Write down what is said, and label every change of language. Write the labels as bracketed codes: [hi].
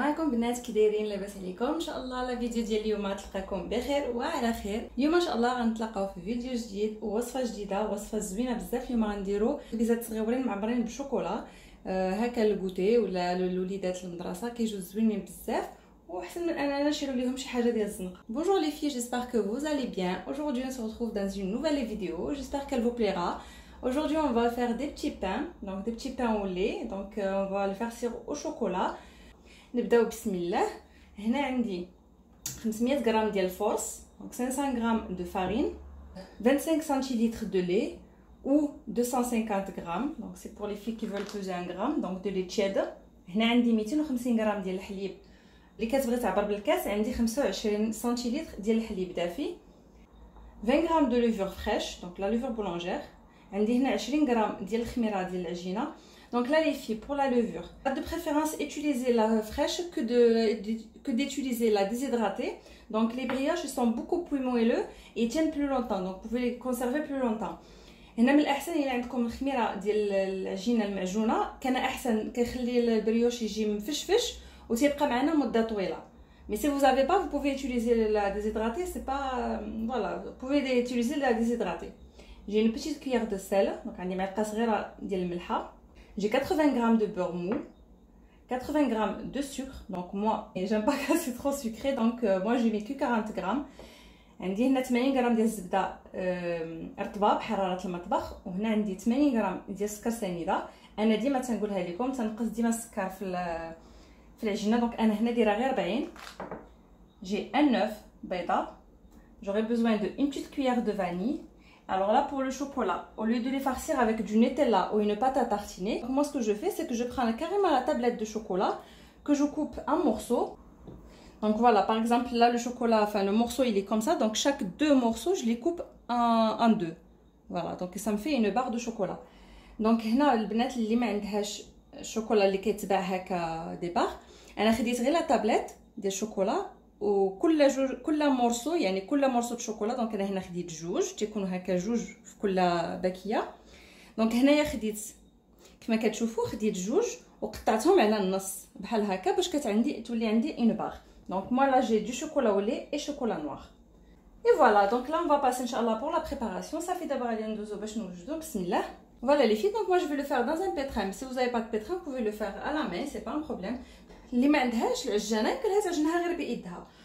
[ar] البنات كي دايرين؟ لاباس عليكم؟ ان شاء الله لا فيديو ديال اليوم تلقاكم بخير وعلى خير. اليوم ان شاء الله غنتلاقاو في فيديو جديد ووصفه جديده، وصفه زوينه بزاف. اليوم غنديروا بيزات صغيورين معمرين بالشوكولا، هكا الكوتي ولا الوليدات المدرسه كيجيو زوينين بزاف، وحسن من اننا نشيرو ليهم شي حاجه ديال الزنقه. [fr] Bonjour les filles, j'espère que vous allez bien. Aujourd'hui on se retrouve dans une nouvelle vidéo, j'espère qu'elle vous plaira. Aujourd'hui on va faire des petits pains, donc des petits pains au lait, donc on va le farcir au chocolat. [ar] نبداو بسم الله. هنا عندي 500 غرام ديال الفورس، [fr] donc 500 غرام de farine, 25 centilitres de lait ou 250 grammes, donc c'est pour les filles qui veulent peser 1 gramme, donc de lait cheddar. [ar] هنا عندي 250 غرام ديال الحليب اللي كتبغي تعبر بالكاس، عندي 25 سنتيلتر ديال الحليب دافي، 20 غرام دو ليفور فريش، [fr] donc la levure boulangère. [ar] عندي هنا 20 غرام ديال الخميره ديال العجينه. [fr] Donc là les filles, pour la levure, de préférence utiliser la fraîche que d'utiliser la déshydratée. Donc les brioches sont beaucoup plus moelleux et tiennent plus longtemps, donc vous pouvez les conserver plus longtemps. [ar] هنا من الاحسن الى عندكم الخميره ديال العجينه المعجونه، كان احسن كيخلي البريوش يجي مفشفش وتيبقى معنا مده طويله. [fr] Mais si vous n'avez pas, vous pouvez utiliser la déshydratée, c'est pas voilà, vous pouvez utiliser la déshydratée. J'ai une petite cuillère de sel, donc [ar] عندي معلقه صغيره ديال الملحه. [fr] J'ai 80 grammes de beurre mou, 80 grammes de sucre, donc moi, et j'aime pas que c'est trop sucré, donc moi je mets que 40 grammes. [ar] عندي هنا 80 غرام ديال الزبده رطبه بحراره المطبخ، وهنا عندي 80 غرام ديال السكر سنيده. انا ديما تنقولها لكم تنقص ديما السكر في العجينه، دونك انا هنا دايره غير 40. [fr] J'ai un œuf [ar] بيضه. [fr] J'aurai besoin de une petite cuillère de vanille. Alors là pour le chocolat, au lieu de les farcir avec du Nutella ou une pâte à tartiner, moi ce que je fais c'est que je prends carrément la tablette de chocolat que je coupe en morceaux. Donc voilà, par exemple là le chocolat, enfin le morceau il est comme ça, donc chaque deux morceaux je les coupe en deux. Voilà, donc ça me fait une barre de chocolat. [ar] Donc هنا البنات اللي ما عندهاش الشوكولا اللي كيتباع هكا دي بار، انا خديت غير لا تابلت ديال الشوكولا، وكل مورسو يعني كل مورسو د شوكولا، دونك انا هنا خديت جوج تيكونوا هكا جوج في كل باكيه. دونك هنايا خديت كما كتشوفوا خديت جوج وقطعتهم على النص بحال هكا باش تولي عندي اون بار. [fr] دونك moi là j'ai du chocolat au lait et chocolat noir. Et voilà, donc là on va passer inchallah pour la préparation. Ça fait d'abord aller [ar] ندوزو باش نوجدو. بسم الله. [fr] Voilà les filles, donc moi je vais le faire dans un pétrin. Si vous n'avez pas de pétrin, vous pouvez le faire à la main, c'est pas un problème. [ar] اللي ما عندهاش العجانه كلها تعجنها غير بايدها.